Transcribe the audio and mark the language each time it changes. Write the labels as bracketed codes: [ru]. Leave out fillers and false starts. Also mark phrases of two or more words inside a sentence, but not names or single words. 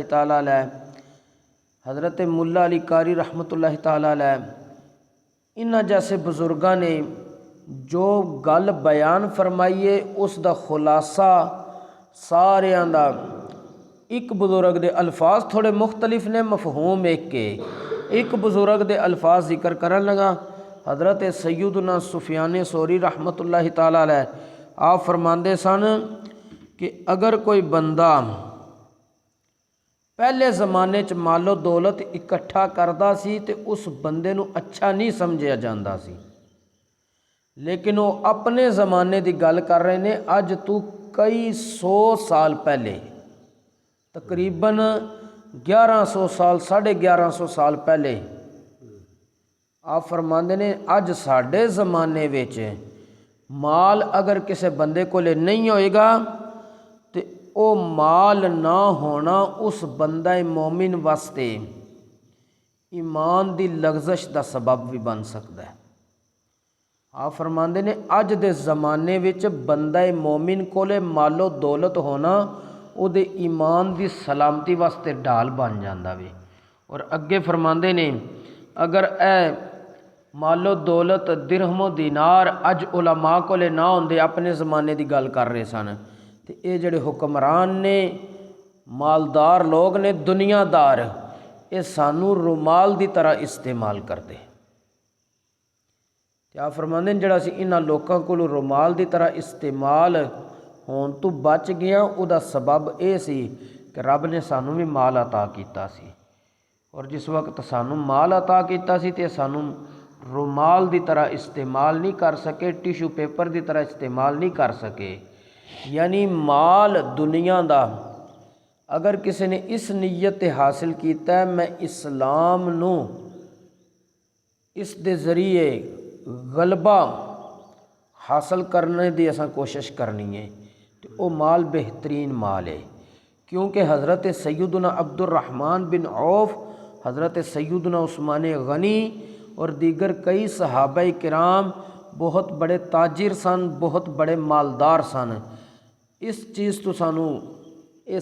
[ar] تعالیٰ علیہ، [pa] حضرت ملا علی قاری [ar] رحمۃ اللہ تعالیٰ علیہ، [pa] انہاں جیسے بزرگاں نے جو گل بیان فرمائیے اس دا خلاصہ ساریاں دا ایک بزرگ دے الفاظ تھوڑے مختلف نے، مفہوم ایک بزرگ دے الفاظ ذکر کرن لگا حضرت سیدنا سفیان ثوری [ar] رحمۃ اللہ تعالیٰ علیہ، [pa] آپ فرماندے سن کہ اگر کوئی بندہ پہلے زمانے چ مال و دولت اکٹھا کردا سی تے اس بندے نو اچھا نہیں سمجھیا جاندا سی، لیکن وہ اپنے زمانے دی گل کر رہے نے اج تو کئی سو سال پہلے، تقریباً 1100 سال 1150 سال پہلے آپ فرماندے نے اج ساڈے زمانے وچ مال اگر کسے بندے کولے نہیں ہوئے گا تو او مال نہ ہونا اس بندہ مومن واسطے ایمان دی لغزش دا سبب بھی بن سکتا ہے۔ آپ فرماندے نے اج دے زمانے وچ بندہ مومن کولے مال و دولت ہونا او دے ایمان دی سلامتی واسطے ڈال بن جاندا وے۔ اور اگے فرماندے نے اگر اے مال و دولت درہم و دینار اج علماء کولے نہ ہوندے، اپنے زمانے دی گل کر رہے سن، تو یہ جڑے حکمران نے مالدار لوگ نے دنیا دار یہ سانو رومال دی طرح استعمال کرتے کیا فرماندے نے جڑا سی انہاں لوکاں کولوں رومال دی طرح استعمال ہون تو بچ گیا او دا سبب اے سی کہ رب نے سانو بھی مال عطا کیتا سی اور جس وقت سانو مال عطا کیتا سی تے سانو رومال دی طرح استعمال نہیں کر سکے ٹیشو پیپر دی طرح استعمال نہیں کر سکے یعنی مال دنیا دا اگر کسی نے اس نیت تے حاصل کیتا ہے میں اسلام نو اس دے ذریعے غلبہ حاصل کرنے دی اساں کوشش کرنی ہے تو وہ مال بہترین مال ہے کیونکہ حضرت سیدنا عبد الرحمن بن عوف حضرت سیدنا عثمان غنی اور دیگر کئی صحابہ کرام بہت بڑے تاجر سن بہت بڑے مالدار سن اس چیز تو سانو یہ